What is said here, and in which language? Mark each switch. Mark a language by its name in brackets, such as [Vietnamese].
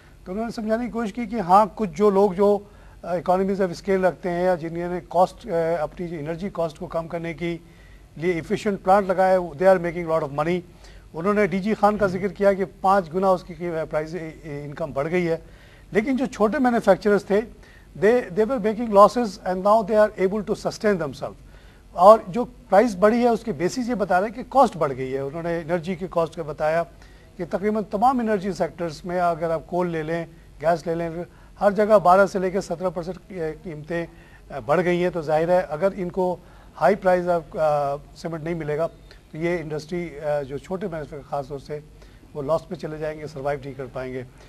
[Urdu] تو انہوں نے سمجھانے کی کوشش کی کہ ہاں کچھ جو لوگ جو اکانومیز آف اسکیل رکھتے ہیں یا جنہوں نے کاسٹ اپنی انرجی کاسٹ کو کم کرنے کی لیے ایفیشینٹ پلانٹ لگائے, [English] They are making lot of money. [Urdu] انہوں نے ڈی جی خان کا ذکر کیا کہ 5 گنا اس کی پرائز انکم بڑھ گئی ہے. لیکن جو چھوٹے مینوفیکچررز تھے [English] they were making losses and now they are able to sustain themselves. [Urdu] اور جو پرائز بڑھی ہے اس کے بیسس یہ بتا رہے ہیں کہ کاسٹ بڑھ گئی ہے. انہوں نے انرجی کی کاسٹ کا بتایا کہ تقریباً تمام انرجی سیکٹرز میں اگر آپ کول لے لیں, گیس لے لیں, ہر جگہ 12 سے لے کے 17% قیمتیں بڑھ گئی ہیں. تو ظاہر ہے اگر ان کو ہائی پرائز آف سیمنٹ نہیں ملے گا تو یہ انڈسٹری جو چھوٹے مینوفیکچر خاص طور سے وہ لاس پہ چلے جائیں گے, سروائیو نہیں کر پائیں گے.